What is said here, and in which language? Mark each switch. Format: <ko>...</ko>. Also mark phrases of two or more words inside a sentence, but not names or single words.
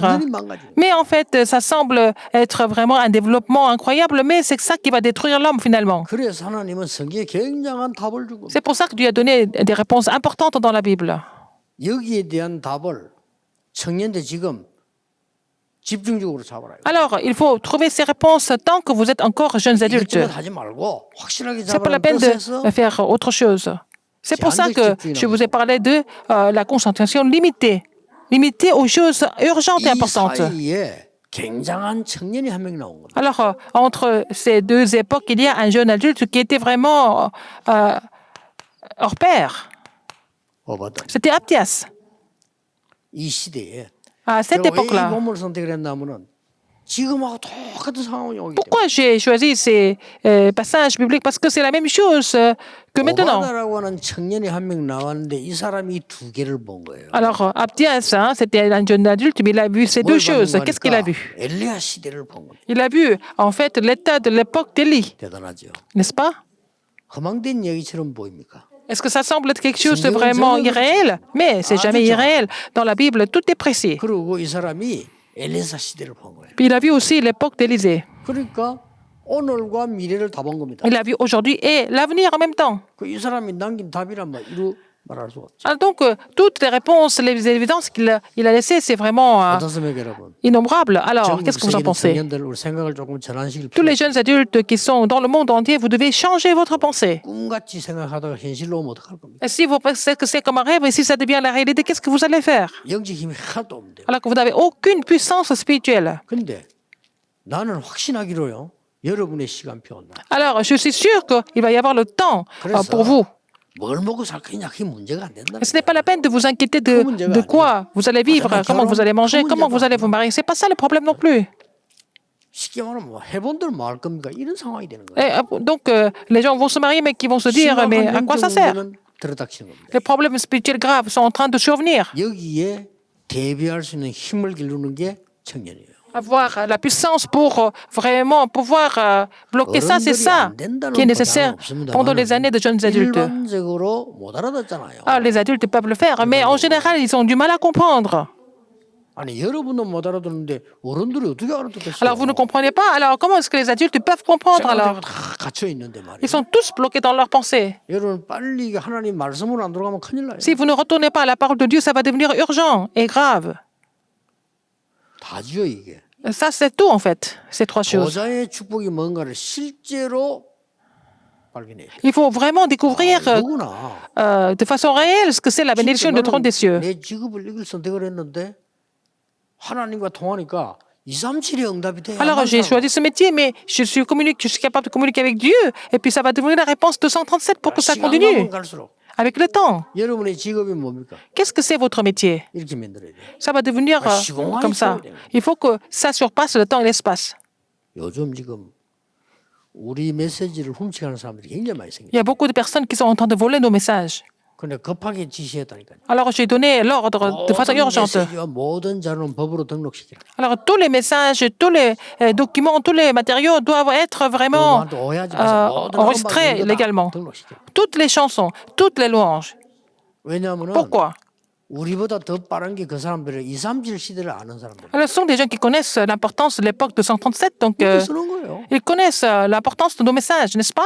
<ko>완전히 망가지는 거예요.</ko> <fr>Mais en fait, ça semble être vraiment un développement incroyable, mais c'est ça qui va détruire l'homme finalement.</fr> <ko>그래서 하나님은 성경에 굉장한 답을 주고</ko> <fr>C'est pour ça que Dieu a donné des réponses importantes dans la Bible.</fr> <ko>여기에 대한 답을 청년들 지금 집중적으로 잡아라.</ko> <fr>Alors, il faut trouver ces réponses tant que vous êtes encore jeunes adultes.</fr> <ko>이것저것 하지 말고 확실하게</ko> <fr>C'est pas la</fr> <ko>잡아라는</ko> <fr>peine</fr> <ko>뜻에서</ko> <fr>de faire autre chose. C'est pour ça que je vous ai parlé de la concentration limitée. Limitée aux choses urgentes et</fr> <ko>이</ko> <fr>importantes.</fr> <ko>사이에 굉장한 청년이 한 명 나온 겁니다.</ko> <fr>Alors, entre ces deux époques, il y a un jeune adulte qui était vraiment hors pair.</fr> <ko>어바다.</ko> <fr>C'était Abdias.</fr> <ko>이 시대에</ko> <fr>À cette</fr> <ko>제가 왜 이</ko> <fr>époque-là.</fr> <ko>본문을 선택을 했냐면은 지금하고 똑같은 상황이 오기 때문에</ko> <fr>Pourquoi j'ai choisi ces passages bibliques? Parce que c'est la même chose que maintenant.</fr> <ko>오바다라고 하는 청년이 한 명 나왔는데 이 사람이 두 개를 본 거예요.</ko> <fr>Alors, Abdias, hein, c'était un jeune adulte, mais il a vu ces deux</fr> <ko>뭘</ko> <fr>choses.</fr> <ko>봤는가</ko> <fr>Qu'est-ce qu'il a</fr> <ko>하니까</ko> <fr>vu?</fr> <ko>엘리야 시대를 본 겁니다.</ko> <fr>Il a vu, en fait, l'état de l'époque d'Élie,</fr> <ko>대단하죠.</ko> <fr>n'est-ce pas?</fr> <ko>허망된 얘기처럼 보입니까?</ko> <fr>Est-ce que ça semble être quelque chose de vraiment irréel? Mais c'est jamais irréel. Dans la Bible, tout est précis.</fr> <ko>그리고 이 사람이 엘리사 시대를 본 거예요.</ko> <fr>Puis il a vu aussi l'époque d'Élisée.</fr> <ko>그러니까 오늘과 미래를 다 본 겁니다.</ko> <fr>Il a vu aujourd'hui et l'avenir en même temps.</fr> <ko>이 사람이 남긴 답이란 이루 말할 수 없죠.</ko> <fr>Alors donc, toutes les réponses, les évidences qu'il a laissées, c'est vraiment</fr> <ko>어떻습니까, 여러분?</ko> <fr>innombrable. Alors, qu'est-ce que vous en</fr> <ko>전국</ko> <fr>pensez?</fr> <ko>청년들 우리 생각을 조금 전환시킬</ko> <fr>Tous</fr> <ko>필요.</ko> <fr>les jeunes adultes qui sont dans le monde entier, vous devez changer votre pensée.</fr> <ko>꿈같이 생각하다가 현실로 오면 어떡할 겁니까?</ko> <fr>Et si vous pensez que c'est comme un rêve et si ça devient la réalité, qu'est-ce que vous allez faire?</fr> <ko>영적 힘이 하나도 없는데요.</ko> <fr>Alors que vous n'avez aucune puissance spirituelle.</fr> <ko>근데 나는 확신하기로요. 여러분의 시간표 온다.</ko> <fr>Alors, je suis sûr qu'il va y avoir le temps pour vous.</fr> <ko>뭘 먹고 살 거냐 그게 문제가 안 된다.</ko> <fr>Ce n'est pas la peine de vous inquiéter de quoi vous allez vivre, comment vous allez manger, comment vous allez vous marier. C'est pas ça le problème non plus.</fr> <ko>쉽게 말하면 뭐 해본들 뭐 할 겁니까? 이런 상황이 되는 거예요.</ko> <fr>Et, donc, les gens vont se marier, mais qui vont se dire, mais à quoi ça sert?</fr> <ko>들어닥치는 겁니다.</ko> <fr>Les problèmes spirituels graves sont en train de survenir.</fr> <ko>여기에 대비할 수 있는 힘을 기르는 게 청년이에요.</ko> <fr>Avoir la puissance pour vraiment pouvoir bloquer ça, c'est ça qui est nécessaire pendant les années de jeunes adultes.</fr> <ko>일반적으로 못 알아듣잖아요.</ko> <fr>Ah, les adultes peuvent le faire, mais en général, ils ont du mal à comprendre.</fr> <ko>아니 여러분도 못 알아듣는데 어른들이 어떻게 알아듣겠어요?</ko> <fr>Alors, vous ne comprenez pas. Alors, comment est-ce que les adultes peuvent comprendre alors?</fr> <ko>생각하고 다 갇혀 있는데 말이에요.</ko> <fr>Ils sont tous bloqués dans leurs pensées.</fr> <ko>여러분 빨리 하나님 말씀으로 안 들어가면 큰일 나요.</ko> <fr>Si vous ne retournez pas à la parole de Dieu, ça va devenir urgent et grave.</fr> <ko>다지요 이게.</ko> <fr>Ça, c'est tout en fait, ces trois choses.</fr> <ko>보좌의 축복이 뭔가를 실제로 발견해야 돼요.</ko> <fr>Il faut vraiment découvrir</fr> <ko>누구나</ko> <fr>de façon réelle ce que c'est la bénédiction du trône des cieux.</fr> <ko>내 직업을 이길 선택을 했는데 하나님과 통하니까 237의 응답이 돼요.</ko> <fr>Alors, j'ai choisi ce métier, mais je suis capable de communiquer avec Dieu. Et puis, ça va devenir la réponse 237 pour que ça</fr> <ko>시간</ko> <fr>continue</fr> <ko>가면 갈수록</ko> <fr>avec le temps.</fr> <ko>여러분의 직업이 뭡니까?</ko> <fr>Qu'est-ce que c'est votre métier?</fr> <ko>이렇게 만들어야 돼요.</ko> <fr>Ça va devenir comme ça. Il faut que ça surpasse le temps et l'espace.</fr> <ko>요즘 지금 우리 메시지를 훔쳐가는 사람들이 굉장히 많이 생겨요.</ko> <fr>Il y a beaucoup de personnes qui sont en train de voler nos messages.</fr> <ko>근데 급하게 지시했다니까요.</ko> <fr>Alors, j'ai donné l'ordre de façon urgente.</fr> <ko>메시지와 모든 자료는 법으로 등록시키라.</ko> <fr>Alors, tous les messages, tous les documents, tous les matériaux doivent être vraiment</fr> <ko>너무한테 오해하지 마세요. 모든</ko> <fr>enregistrés</fr> <ko>것만</ko> <fr>légalement.</fr> <ko>등록시키라.</ko> <fr>Toutes les chansons, toutes les louanges.</fr> <ko>왜냐하면</ko> <fr>Pourquoi?</fr> <ko>우리보다 더 빠른 게 그 사람들은 237 시대를 아는 사람들.</ko> <fr>Alors, ce sont des gens qui connaissent l'importance de l'époque de 137, donc</fr> <ko>그렇게 쓰는 거예요.</ko> <fr>ils connaissent l'importance de nos messages, n'est-ce pas?</fr>